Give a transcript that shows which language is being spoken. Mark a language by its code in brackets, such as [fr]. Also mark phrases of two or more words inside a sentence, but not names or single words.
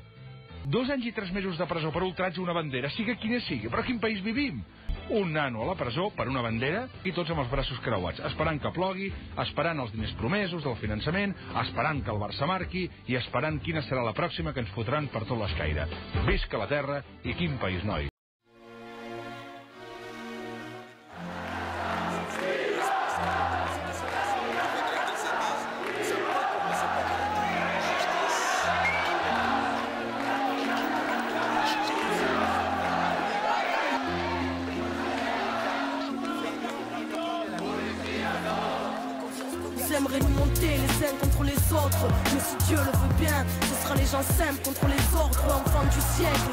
[ca] 2 anys i 3 mesos de presó per ultratge a una bandera, sigui quina sigui. Però a quin país vivim? Un nano a la presó per una bandera i tots amb els braços creuats, esperant que plogui, esperant els diners promesos del finançament, esperant que el Barça marqui i esperant quina serà la pròxima que ens fotran per tot l'escaire. Visca la terra i quin país, noi! [fr] J'aimerais nous monter les uns contre les autres, mais si Dieu le veut bien, ce sera les gens simples contre les ordres, enfants du siècle.